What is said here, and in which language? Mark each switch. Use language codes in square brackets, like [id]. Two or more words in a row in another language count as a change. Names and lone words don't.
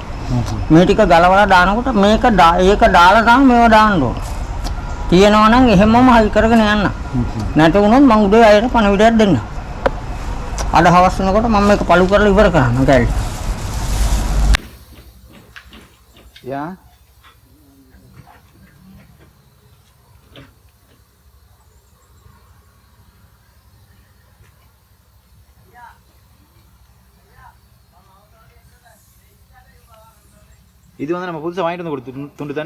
[si] මේ ටික ගලවලා දානකොට මේක ඒක දාලා තමයි මේව දාන්න ඕන. තියෙනවා නම් එහෙමම හයි කරගෙන යන්න. නැති වුණොත් මම උදේ අයට පණවිඩයක් දෙන්න. අද හවස් වෙනකොට මම මේක පළු කරලා ඉවර කරන්න කැලේ. [ta] යා இது வந்து நம்ம புதுசாக வாங்கிட்டு வந்து கொடுத்து துண்டு தானே.